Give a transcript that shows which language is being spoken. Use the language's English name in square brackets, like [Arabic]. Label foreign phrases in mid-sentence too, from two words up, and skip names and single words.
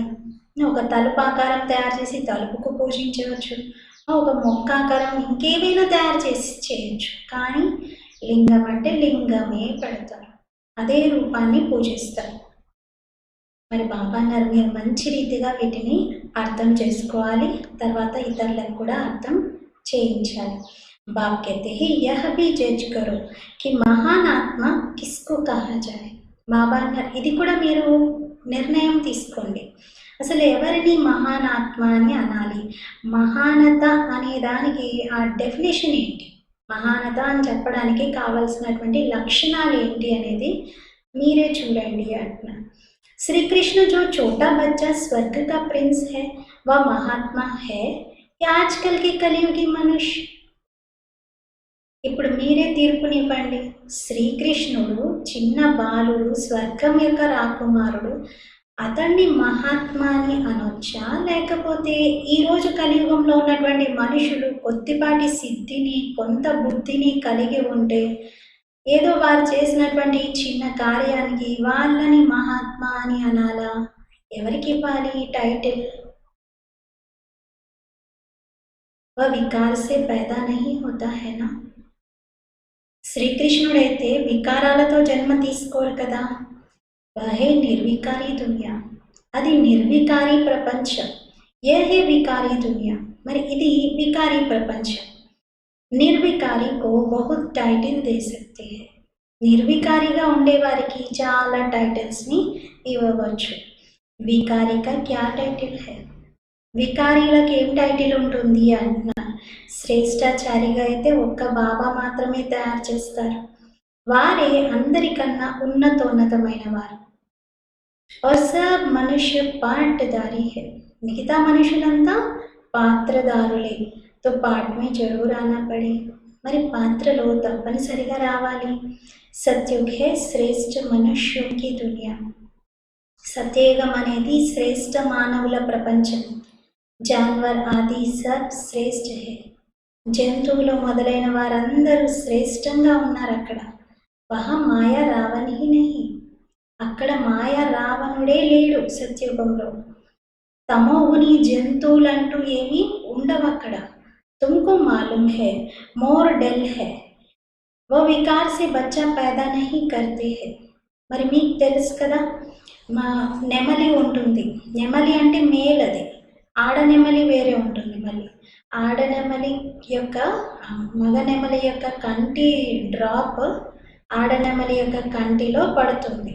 [Telugu] మరి ఒక తలుపు ఆకారం తయారు చేసి తలుపుకు పూజించవచ్చు, ఒక మొక్క ఆకారం ఇంకేమైనా తయారు చేసి చేయొచ్చు. కానీ లింగం అంటే లింగమే పెడతారు, అదే రూపాన్ని పూజిస్తారు. మరి బాబా అన్నారు మీరు మంచి రీతిగా వీటిని అర్థం చేసుకోవాలి, తర్వాత ఇతరులకు కూడా అర్థం చేయించాలి. [Hindi] బాబ్ कहते हैं यह भी जज करो कि महान आत्मा किसको कहा जाए. [Telugu] బాబా అన్నారు ఇది కూడా మీరు నిర్ణయం తీసుకోండి, అసలు ఎవరిని మహాన్ ఆత్మ అని అనాలి. మహానత అనే దానికి ఆ డెఫినేషన్ ఏంటి, మహానత అని చెప్పడానికి కావలసినటువంటి లక్షణాలు ఏంటి అనేది మీరే చూడండి అంటున్నారు. [Hindi] श्री कृष्ण जो छोटा बच्चा स्वर्ग का प्रिंस है वह महात्मा है या आजकल के कलियुगी मनुष्य. [Telugu] ఇప్పుడు మీరే తీర్పునివ్వండి. శ్రీకృష్ణుడు చిన్న బాలుడు, స్వర్గం యొక్క రాకుమారుడు, అతన్ని మహాత్మా అని అనొచ్చా, లేకపోతే ఈరోజు కలియుగంలో ఉన్నటువంటి మనుషులు కొద్దిపాటి సిద్ధిని కొంత బుద్ధిని కలిగి ఉంటే ఏదో వారు చేసినటువంటి చిన్న కార్యానికి వాళ్ళని మహాత్మా అని అనాలా? ఎవరికి ఇవ్వాలి ఈ టైటిల్? [Hindi] वह विकार से पैदा नहीं होता है ना. [Telugu] శ్రీకృష్ణుడైతే వికారాలతో జన్మ తీసుకోరు కదా. [Hindi] वह है निर्विकारी दुनिया, [Telugu] అది నిర్వికారి ప్రపంచం. [Hindi] ये है विकारी दुनिया, [Telugu] మరి ఇది వికారి ప్రపంచం. [Hindi] निर्विकारी को बहुत टाइटल दे सकते हैं. [Telugu] నిర్వికారిగా ఉండేవారికి చాలా టైటిల్స్ని ఇవ్వవచ్చు. [Hindi] विकारी का क्या टाइटल है, [Telugu] వికారీలకు ఏం టైటిల్ ఉంటుంది అంటున్నారు. శ్రేష్టాచారిగా అయితే ఒక్క బాబా మాత్రమే తయారు చేస్తారు, వారే అందరికన్నా ఉన్నతోన్నతమైన వారు. [Hindi] और सब मनुष्य पाटदारी है, [Telugu] మిగతా మనుషులంతా పాత్రదారులే. [Hindi] तो पार्ट में ज़रूर आना पड़े, [Telugu] మరి పాత్రలో తప్పనిసరిగా రావాలి. [Hindi] सतयुग है श्रेष्ठ मनुष्यों की दुनिया, [Telugu] సత్యయుగం అనేది శ్రేష్ఠ మానవుల ప్రపంచం. [Hindi] जानवर आदि सब श्रेष्ठ है, [Telugu] జంతువులు మొదలైన వారందరూ శ్రేష్టంగా ఉన్నారు అక్కడ. [Hindi] वहाँ माया रावण ही नहीं, [Telugu] అక్కడ మాయా రావణుడే లేడు సత్యుగంలో. తమోగుని జంతువులంటూ ఏమీ ఉండవు అక్కడ. [Hindi] तुमको मालूम है मोर देल है, वो विकार से बच्चा पैदा नहीं करते हैं. [Telugu] మరి మీకు తెలుసు కదా, మా నెమలి ఉంటుంది, నెమలి అంటే మేల్, అది ఆడ నెమలి వేరే ఉంటుంది. మళ్ళీ ఆడ నెమలి యొక్క మగ నెమలి యొక్క కంటి డ్రాప్ ఆడ నెమలి యొక్క కంటిలో పడుతుంది.